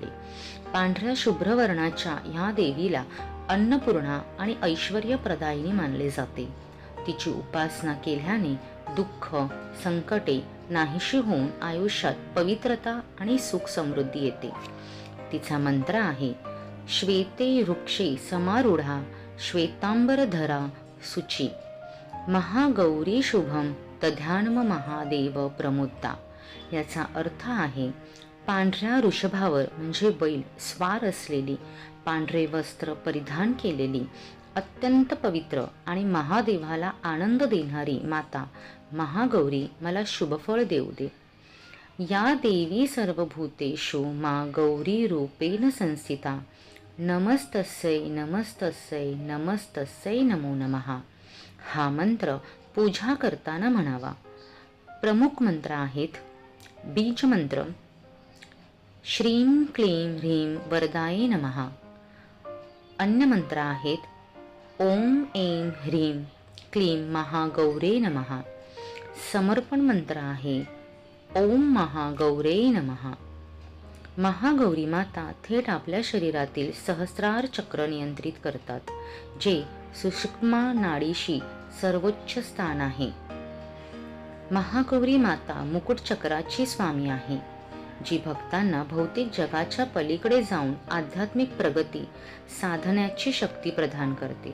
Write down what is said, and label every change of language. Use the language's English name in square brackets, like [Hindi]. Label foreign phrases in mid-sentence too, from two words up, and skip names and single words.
[Marathi] पांढऱ्या शुभ्र वर्णाच्या ह्या देवीला अन्नपूर्णा आणि ऐश्वर्यप्रदायिनी मानले जाते. तिची उपासना केल्याने दुःख, संकटे नाहीशी होऊन आयुष्यात पवित्रता आणि सुख समृद्धी येते. तिचा मंत्र आहे, [Sanskrit] श्वेते वृक्षे समारूढा श्वेतांबरधरा शुची, महागौरी शुभम तध्यान्म महादेव प्रमुद्दा. [Marathi] याचा अर्थ आहे, पांढऱ्या वृषभावर म्हणजे बैल स्वार असलेली, पांढरे वस्त्र परिधान केलेली, अत्यंत पवित्र आणि महादेवाला आनंद देणारी माता महागौरी मला शुभफळ देऊ दे. [Sanskrit] या देवी सर्वभूतेषु मा गौरी रूपेण संस्थिता, नमस्तस्यै नमस्तस्यै नमस्तस्यै नमो नमः. [Marathi] हा मंत्र पूजा करताना म्हणावा. प्रमुख मंत्र आहेत, बीज मंत्र [Sanskrit] श्रीं क्लीं ह्रीं वरदाये नमः. [Marathi] अन्य मंत्र आहेत, [Sanskrit] ओम ऐं ह्रीं क्लीं महागौरे नमः. [Marathi] समर्पण मंत्र आहे, [Sanskrit] ओम महागौरे नमः. [Marathi] महागौरी माता थेट आपल्या शरीरातील सहस्रार चक्र नियंत्रित करतात, जे सुषुम्ना नाडीशी सर्वोच्च स्थान आहे. महागौरी माता मुकुट चक्राची स्वामी आहे, जी भक्तांना भौतिक जगाच्या पलीकडे जाऊन आध्यात्मिक प्रगती साधण्याची शक्ती प्रदान करते.